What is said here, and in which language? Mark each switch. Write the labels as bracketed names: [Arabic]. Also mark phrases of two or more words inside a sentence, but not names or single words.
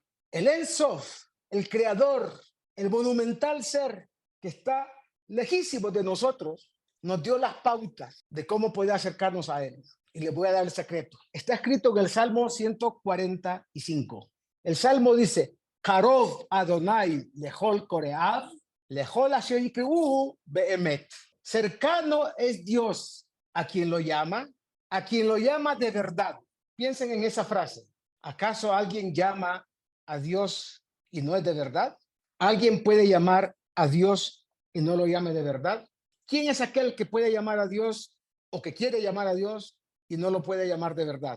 [Spanish] El [Hebrew] אין סוף, [Spanish] el creador, el monumental ser que está lejísimo de nosotros, nos dio las pautas de cómo poder acercarnos a él. Y les voy a dar el secreto. Está escrito en el Salmo 145. El Salmo dice, [Hebrew] קרוב אדני לכל קראיו, לכל אשר יקראהו באמת. [Spanish] Cercano es Dios a quien lo llama de verdad. Piensen en esa frase. ¿Acaso alguien llama a Dios y no es de verdad? ¿Alguien puede llamar a Dios y no lo llame de verdad? ¿Quién es aquel que puede llamar a Dios o que quiere llamar a Dios y no lo puede llamar de verdad?